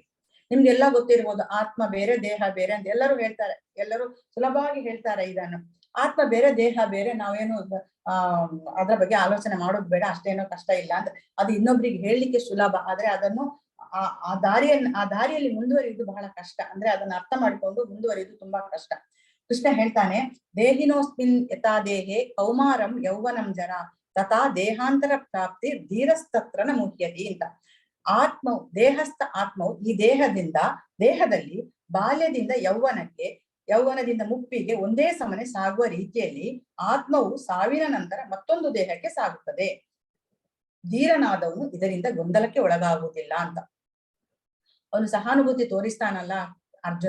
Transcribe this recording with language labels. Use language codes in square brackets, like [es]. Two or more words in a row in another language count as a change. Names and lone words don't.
[kn] ನಿಮ್ಗೆಲ್ಲ ಗೊತ್ತಿರ್ಬೋದು, ಆತ್ಮ ಬೇರೆ ದೇಹ ಬೇರೆ ಅಂತ ಎಲ್ಲರೂ ಹೇಳ್ತಾರೆ, ಎಲ್ಲರೂ ಸುಲಭವಾಗಿ ಹೇಳ್ತಾರೆ ಇದನ್ನು. ಆತ್ಮ ಬೇರೆ ದೇಹ ಬೇರೆ, ನಾವೇನು ಅದ್ರ ಬಗ್ಗೆ ಆಲೋಚನೆ ಮಾಡೋದು ಬೇಡ, ಅಷ್ಟೇನೋ ಕಷ್ಟ ಇಲ್ಲ ಅಂತ. ಅದು ಇನ್ನೊಬ್ರಿಗೆ ಹೇಳಲಿಕ್ಕೆ ಸುಲಭ, ಆದ್ರೆ ಅದನ್ನು ಆ ದಾರಿಯಲ್ಲಿ ಮುಂದುವರಿಯುವುದು ಬಹಳ ಕಷ್ಟ. ಅಂದ್ರೆ ಅದನ್ನ ಅರ್ಥ ಮಾಡ್ಕೊಂಡು ಮುಂದುವರಿಯುವುದು ತುಂಬಾ ಕಷ್ಟ. ಕೃಷ್ಣ ಹೇಳ್ತಾನೆ, [sa] ದೇಹಿನೋಸ್ಮಿನ್ ಯಥಾ ದೇಹೆ ಕೌಮಾರಂ ಯೌವನಂ ಜರ ತಥಾ ದೇಹಾಂತರ ಪ್ರಾಪ್ತಿ ಧೀರಸ್ತತ್ರನ ಮುಖ್ಯತಿ ಅಂತ. [kn] ಆತ್ಮವು ದೇಹಸ್ಥ ಆತ್ಮವು ಈ ದೇಹದಲ್ಲಿ ಬಾಲ್ಯದಿಂದ ಯೌವನದಿಂದ ಮುಪ್ಪಿಗೆ ಒಂದೇ ಸಮನೆ ಸಾಗುವ ರೀತಿಯಲ್ಲಿ ಆತ್ಮವು ಸಾವಿನ ನಂತರ ಮತ್ತೊಂದು ದೇಹಕ್ಕೆ ಸಾಗುತ್ತದೆ. ಧೀರನಾದವನು ಇದರಿಂದ ಗೊಂದಲಕ್ಕೆ ಒಳಗಾಗುವುದಿಲ್ಲ ಅಂತ ಅವನು ಸಹಾನುಭೂತಿ ತೋರಿಸ್ತಾನಲ್ಲ ಅರ್ಜುನ.